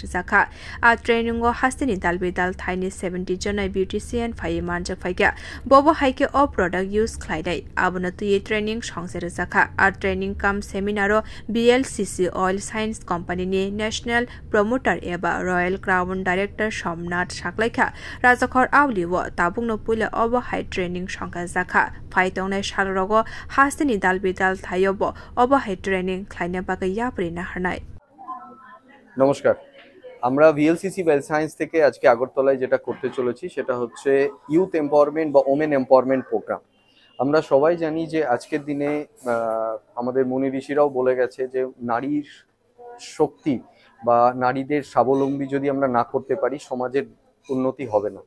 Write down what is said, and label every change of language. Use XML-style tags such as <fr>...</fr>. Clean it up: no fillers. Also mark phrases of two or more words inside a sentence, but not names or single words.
<trp>jakha a training go haste ni dalbidal thaini 70 jona beautician phai manjak phaika bobo haike o</trp> <en>product use</en> <trp>khlaidai abona tu training songsai jakha a training kam seminar BLCC Oil Science Company ni National Promoter eba Royal Crown Director Somnath Saklaikha Rajakhor Auli wo tabungno pula obo</trp> <en>high training</en> <trp>shangka jakha phaitong shalrogo hastini dalbidal thayobo obo</trp> <en>high training</en> <trp>khlaina bagai yapri na harnai</trp> <bn>নমস্কার আমরা ভিএলসিসি ওয়েল সায়েন্স থেকে আজকে আগরতলায় যেটা করতে চলেছি সেটা হচ্ছে</bn> <en>youth empowerment</en> <bn>বা</bn> <en>women empowerment program.</en> <bn>আমরা সবাই জানি যে আজকের দিনে আমাদের মুনি ঋষিরাও বলে গেছে যে নারীর শক্তি বা নারীদের স্বাবলম্বী যদি আমরা না করতে পারি সমাজের উন্নতি হবে না।</bn>